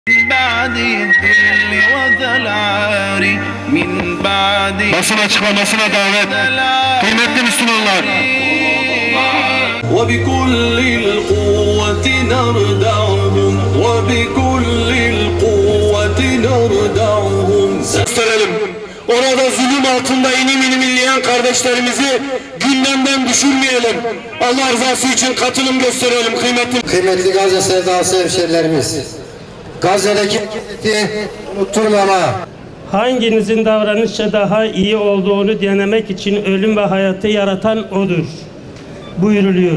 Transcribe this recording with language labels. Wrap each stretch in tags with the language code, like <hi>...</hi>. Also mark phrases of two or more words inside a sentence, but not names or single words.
<tr>Basın açıklamasına davet. Kıymetli Müslümanlar.</tr> <ar>وبكل القوة نردعهم وبكل القوة نردعهم.</ar> <tr>Gösterelim. Orada zulüm altında inim inim inleyen kardeşlerimizi gündemden düşürmeyelim. Allah rızası için katılım gösterelim Kıymetli Gazze sevdalısı hemşerilerimiz. Gazze'deki unutturmama. Hanginizin davranışça daha iyi olduğunu denemek için ölüm ve hayatı yaratan O'dur buyuruluyor.</tr>